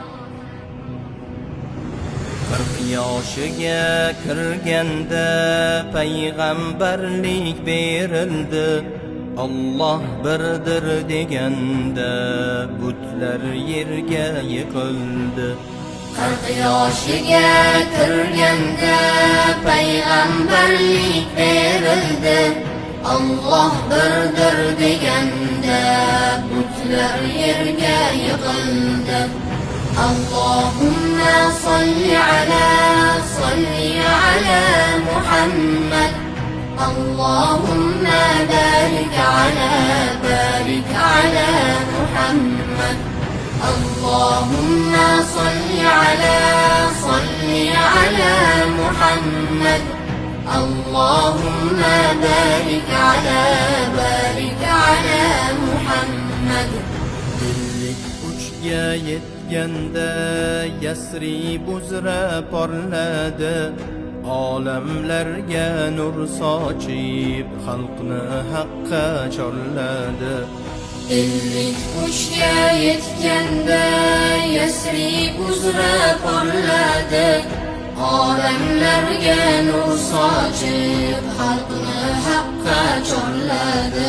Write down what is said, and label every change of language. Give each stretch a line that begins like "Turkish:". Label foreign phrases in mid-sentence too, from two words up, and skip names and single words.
Uzbek: 40 yoshiga kirganda payg'ambarlik berildi, Allah birdir deganda butlar yerga yiqildi. 40 yoshiga kirganda payg'ambarlik berildi, Allah birdir deganda butlar yerga yiqildi.
Arabic: اللهم صل على محمد. اللهم بارك على محمد. اللهم صل على محمد. اللهم بارك على محمد.
Uzbek: 53'ga yetganda Yasrib uzra porladi, olamlarga nur sochib xalqni haqqa chorladi. 53'ga yetganda Yasrib uzra porladi, olamlarga nur sochib xalqni haqqa chorladi.